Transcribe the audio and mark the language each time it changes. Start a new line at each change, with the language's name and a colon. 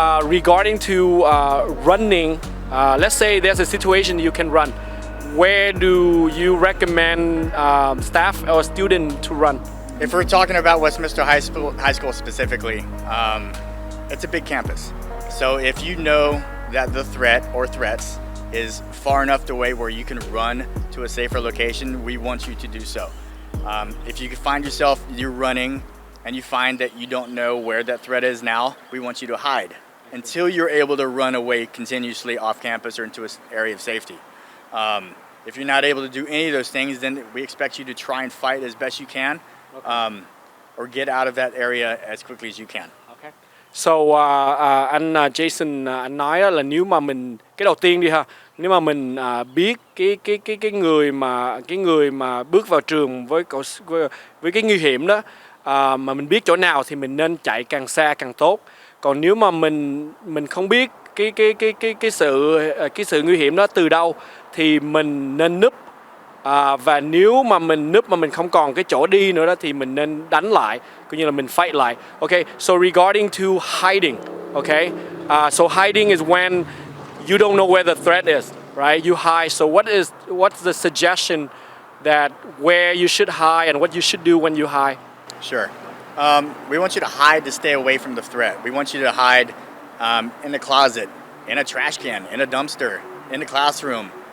English: regarding to running, let's say there's a situation you can run, where do you recommend staff or student to run? If we're talking about Westminster High School specifically, it's a big campus. So if you know that the threat or threats is far enough away where you can run to a safer location, we want you to do so. If you find yourself, you're running and you find that you don't know where that threat is now, we want you to hide until you're able to run away continuously off campus or into an area of safety. If you're not able to do any of those things, then we expect you to try and fight as best you can, or get out of that area as quickly as you can. Okay.
Vietnamese: So anh Jason anh nói là nếu mà mình, cái đầu tiên đi ha, nếu mà mình biết cái người mà bước vào trường với cái nguy hiểm đó, mà mình biết chỗ nào thì mình nên chạy càng xa càng tốt. Còn nếu mà mình không biết cái sự nguy hiểm đó từ đâu thì mình nên núp, và nếu mà mình núp mà mình không còn cái chỗ đi nữa đó thì mình nên đánh lại, coi như là mình fight lại.
English: Okay, so regarding to hiding, okay, so hiding is when you don't know where the threat is, right? You hide. So what's the suggestion that where you should hide and what you should do when you hide? Sure. We want you to hide to stay away from the threat. We want you to hide in the closet, in a trash can, in a dumpster, in the classroom.